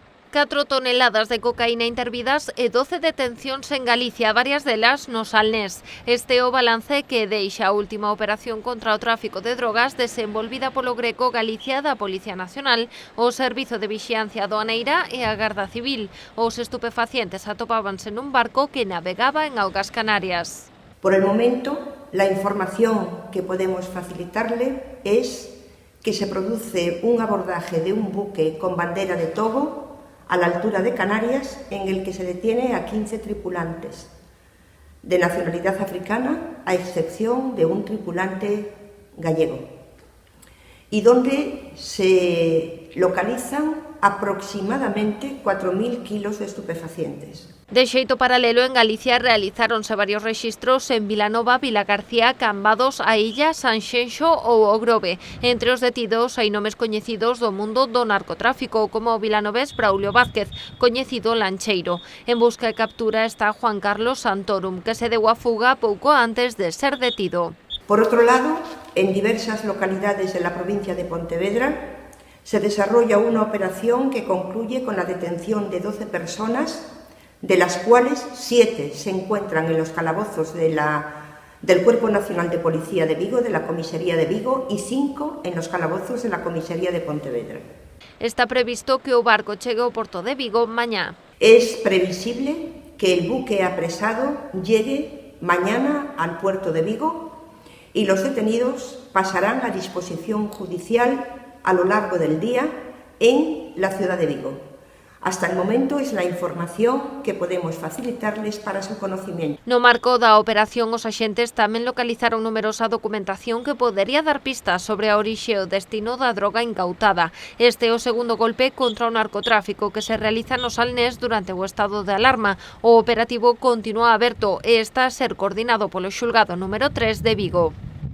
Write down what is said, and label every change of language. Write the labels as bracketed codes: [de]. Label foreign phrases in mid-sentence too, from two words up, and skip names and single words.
[gl] 4 toneladas de cocaína intervidas e 12 detencións en Galicia, varias delas no Salnés. Este é o balance que deixa a última operación contra o tráfico de drogas desenvolvida polo Greco Galicia da Policía Nacional, o Servizo de Vixiancia Aduaneira e a Garda Civil. Os estupefacientes atopábanse nun barco que navegaba en augas Canarias. [es] Por el momento, la información que podemos facilitarle es que se produce un abordaje de un buque con bandera de Togo a la altura de Canarias, en el que se detiene a 15 tripulantes de nacionalidad africana, a excepción de un tripulante gallego, y donde se localizan aproximadamente 4.000 kilos de estupefacientes. [gl] De xeito paralelo, en Galicia realizáronse varios rexistros en Vilanova, Vilagarcía, Cambados, A Illa, Sanxenxo ou O Grove. Entre os detidos hai nomes coñecidos do mundo do narcotráfico, como o vilanovés Braulio Vázquez, coñecido Lancheiro. En busca e captura está Juan Carlos Santorum, que se deu a fuga pouco antes de ser detido. [es] Por otro lado, en diversas localidades de la provincia de Pontevedra se desarrolla una operación que concluye con la detención de 12 personas, de las cuales 7 se encuentran en los calabozos del Cuerpo Nacional de Policía de Vigo, de la Comisaría de Vigo, y 5 en los calabozos de la Comisaría de Pontevedra. [gl] Está previsto que o barco chegue ao Porto de Vigo mañá. [es] Es previsible que el buque apresado llegue mañana al puerto de Vigo y los detenidos pasarán a disposición judicial a lo largo del día en la ciudad de Vigo. Hasta el momento es la información que podemos facilitarles para su conocimiento. [gl] No marco da operación, os axentes tamén localizaron numerosa documentación que podería dar pistas sobre a orixe e o destino da droga incautada. Este é o segundo golpe contra o narcotráfico que se realiza no Salnés durante o estado de alarma. O operativo continúa aberto e está a ser coordinado polo xulgado número 3 de Vigo.